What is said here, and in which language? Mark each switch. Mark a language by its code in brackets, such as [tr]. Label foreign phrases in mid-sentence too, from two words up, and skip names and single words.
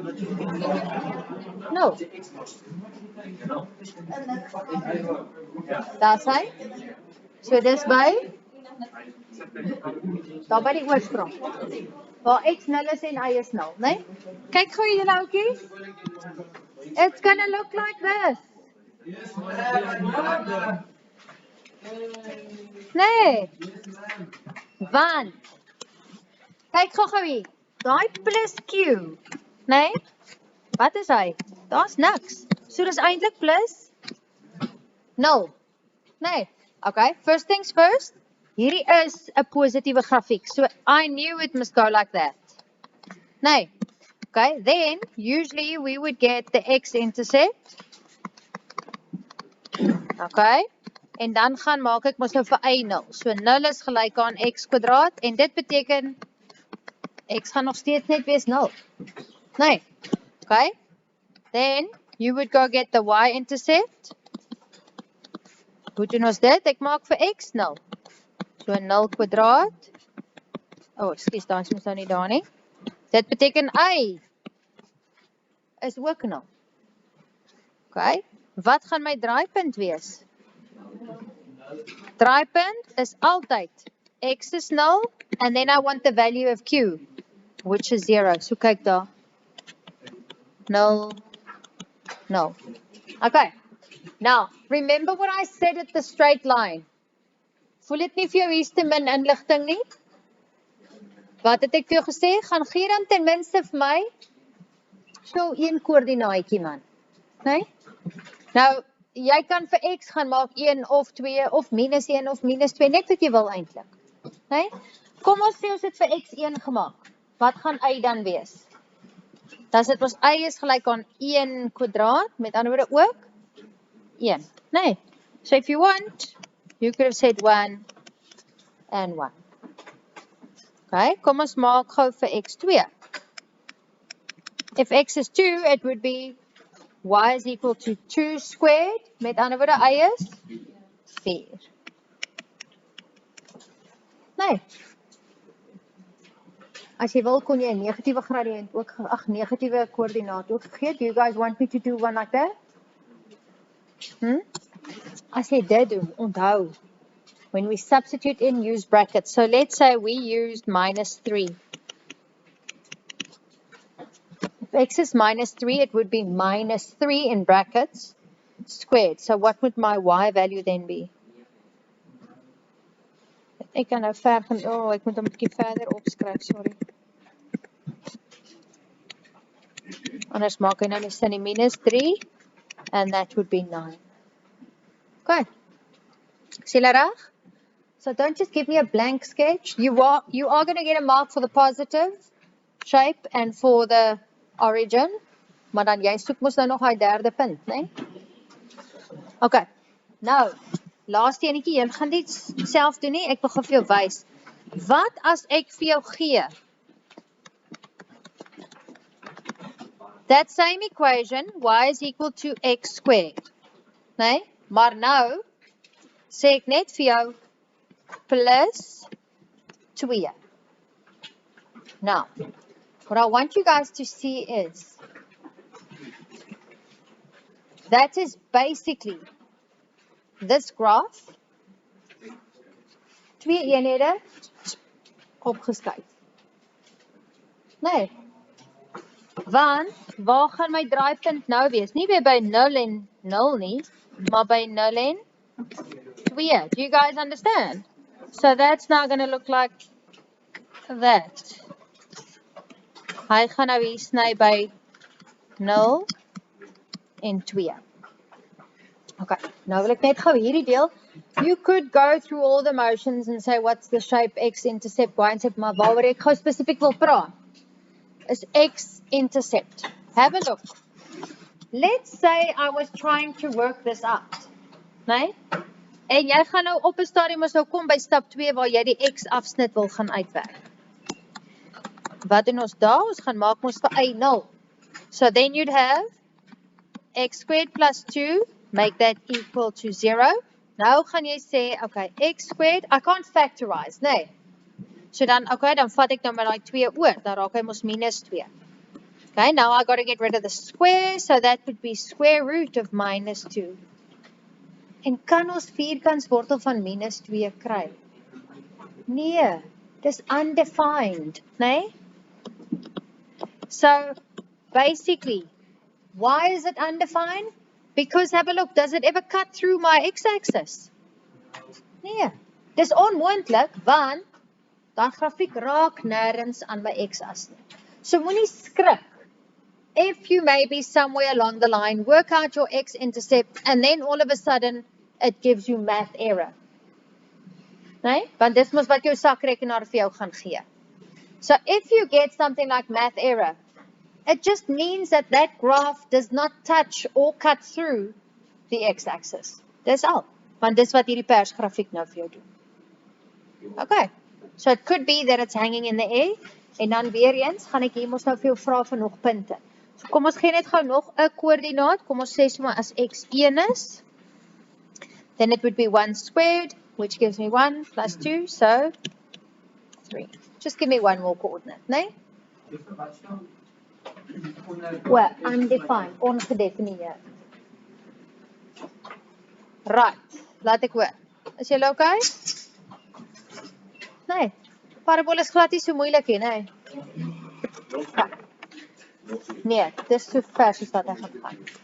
[af] No. Daar's hy. So dis by? Daar by die oorsprong. Waar x 0 is en y is 0, né? Kyk gou julle ouetjies. [en] It's gonna look like this. [af] Nee. Want kyk gou hier. Daai plus q, né? Wat is hy? Daar's niks. So dis eintlik plus 0. Nee. [en] Okay, first things first. [af] Hierdie is 'n positiewe grafiek. [en] So I knew it must go like that. [af] Nee. [en] Okay, then usually we would get the x-intercept. Okay. [af] En dan gaan maak ek mos nou vir y 0. So 0 is gelyk aan x kwadraat en dit beteken x gaan nog steeds net wees 0. Nee. Okay. [en] Then you would go get the y-intercept. [af] Hoe doen ons dit? Ek maak vir x 0. So 0 kwadraat. Oh, ekskuus, daai is mos nou nie daar nie. Dit beteken y is ook 0. Okay. Wat gaan my draaipunt wees? Draaipunt is altyd x is 0 [en] and then I want the value of q, which is 0. [af] So kyk daar. [en] 0, 0. Okay. Now, remember what I said at the straight line. [af] Voel dit nie vir jou hier's te min inligting nie? Wat het ek vir jou gesê? Gaan gee dan ten minste vir my so een koördinaatjie man. Nee? Nou, jy kan vir x gaan maak 1 of 2 of minus 1 of minus 2, net wat jy wil eintlik. Nee? Kom ons sê ons het vir x1 gemaak. Wat gaan y dan wees? Dan sit ons y is gelyk aan 1 kwadraat, met ander woorde ook 1. Nee. [en] So if you want, you could have said 1 and 1. [af] Okay, kom ons maak gou vir x2. [en] If x is 2, it would be y is equal to 2 squared. [af] Met ander woorde, y is 4. Nee. As jy wil, kon jy 'n negatiewe gradiënt ook, negatiewe koördinaat ook gegee. [en] Do you guys want me to do one like that? [af] As jy dit doen, onthou, [en] when we substitute in, use brackets. So let's say we used minus 3. If x is minus 3, it would be minus 3 in brackets squared. So what would my y value then be? [af] Ek kan nou ver gaan, ek moet hom 'n bietjie verder opskryf, sorry. Anders maak hy nou nie sin nie, minus 3, [en] and that would be 9. [af] Okay. Is julle reg? [en] So don't just give me a blank sketch. You are going to get a mark for the positive shape and for the origin. [af] Maar dan jy soek mos nou nog daai derde punt, né? Okay. Nou, laaste enetjie, jy gaan dit self doen nie. Ek wil gou vir jou wys. Wat as ek vir jou gee? [en] That same equation, y is equal to x squared. [af] Nee? Maar nou sê ek net vir jou plus 2. [en] Now, what I want you guys to see is that is basically this graph, 2 [af] eenhede opgeskuif. Nee. Want, waar gaan my draaipunt nou wees? Nie weer by 0 en 0 nie, maar by 0 en 2. [en] Do you guys understand? So that's now going to look like that. [af] Hy gaan nou hier sny by 0 en 2. Okay, nou wil ek net gou hierdie deel. [en] You could go through all the motions and say what's the shape x-intercept, y-intercept, [af] maar waaroor ek gou spesifiek wil praat is x-intercept. [en] Have a look. Let's say I was trying to work this out. [af] Nee? En jy gaan nou op 'n stadium ons nou kom by stap 2 waar jy die x-afsnit wil gaan uitwerk. Wat doen ons daar? Ons gaan maak ons vir y 0. [en] So then you'd have x squared plus 2, make that equal to 0. [af] Nou gaan jy sê, [en] okay, x squared, I can't factorize, [af] nee. So dan, okay, dan vat ek nou maar die 2 oor, dan raak hy mos minus 2. [en] Okay, now I got to get rid of the square, so that would be square root of minus 2. [af] En kan ons vierkantswortel van minus 2 kry? Nee, dis undefined, nee? [en] So, basically, why is it undefined? Because, have a look, does it ever cut through my x-axis? [af] Nee, dis onmoontlik, want dan grafiek raak nêrens aan my x-as nie. So, moenie skrik. [en] If you maybe somewhere along the line work out your x-intercept and then all of a sudden it gives you math error. [af] Nee? Want dis mos wat jou sakrekenaar vir jou gaan gee. [en] So if you get something like math error, it just means that that graph does not touch or cut through the x-axis. [af] Dis al. Want dis wat hierdie persgrafiek nou vir jou doen. Okay. [en] So it could be that it's hanging in the air. [af] En dan weer eens gaan ek hier mos nou vir jou vra vir nog punte. So kom ons gee net gou nog 'n koördinaat. Kom ons sê sommer as x1 is, [en] then it would be 1 squared, which gives me 1 plus 2, so 3. Just give me one more coordinate, né? Well, undefined, [af] ongedefinieerd. Right, laat ek hoor. Is julle okay? Nee, parabool is glad nie so moeilik nie, nee. Ja. Nee, dis so ver soos wat ek gaan.